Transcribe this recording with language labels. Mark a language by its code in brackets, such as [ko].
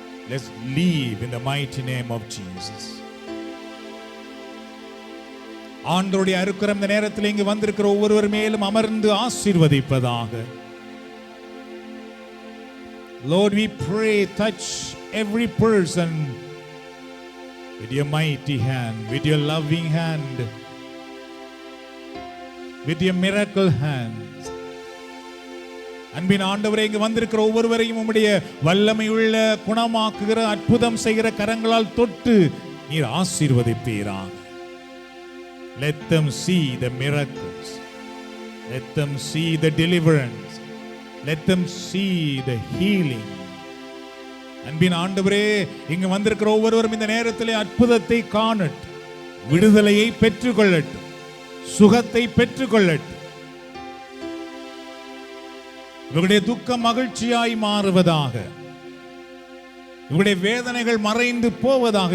[en] Let's live in the mighty name of Jesus. [ta] ஆண்டவருடைய அருக்கரம் இந்த நேரத்தில் இங்கு வந்திருக்கிற ஒவ்வொருவர் மேலும் அமர்ந்து ஆசீர்வதிப்பதாக. [en] Lord, we pray, touch every person with your mighty hand, with your loving hand, with your miracle hands. [ta] அன்பின் ஆண்டவரே, இங்கு வந்திருக்கிற ஒவ்வொருவரையும் உம்முடைய வல்லமையுள்ள குணமாக்குகிற அற்புதம் செய்கிற கரங்களால் தொட்டு நீர் ஆசீர்வதிப்பீராக. [en] Let them see the miracles. Let them see the deliverance. Let them see the healing. [ta] அன்பின் ஆண்டவரே, இங்கு வந்திருக்கிற ஒவ்வொருவரும் இந்த நேரத்திலே அற்புதத்தை காணட்டும், விடுதலையை பெற்றுக்கொள்ளட்டும், சுகத்தை பெற்றுக்கொள்ளட்டும். இவருடைய துக்கம் மகிழ்ச்சியாய் மாறுவதாக, இவருடைய வேதனைகள் மறைந்து போவதாக.